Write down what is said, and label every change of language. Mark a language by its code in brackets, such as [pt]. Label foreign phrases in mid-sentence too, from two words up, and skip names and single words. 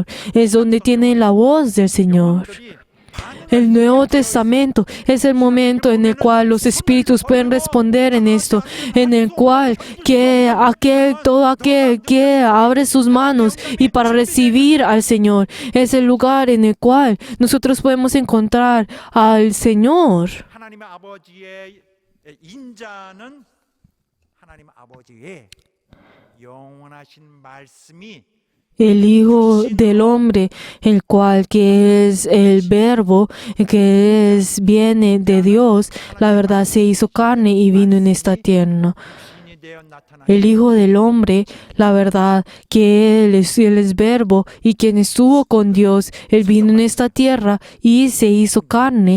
[es] Es donde tiene la voz del Señor. El Nuevo Testamento es el momento en el cual los espíritus pueden responder en esto, en el cual todo aquel que abre sus manos y para recibir al Señor, es el lugar en el cual nosotros podemos encontrar al Señor. [ko] 하나님 아버지의 인자는 하나님 아버지의 영원하신 말씀이 [es] El Hijo del Hombre, el cual que es el Verbo, viene de Dios, la verdad se hizo carne y vino en esta tierra. El Hijo del Hombre, la verdad que Él es Verbo y quien estuvo con Dios, Él vino en esta tierra y se hizo carne.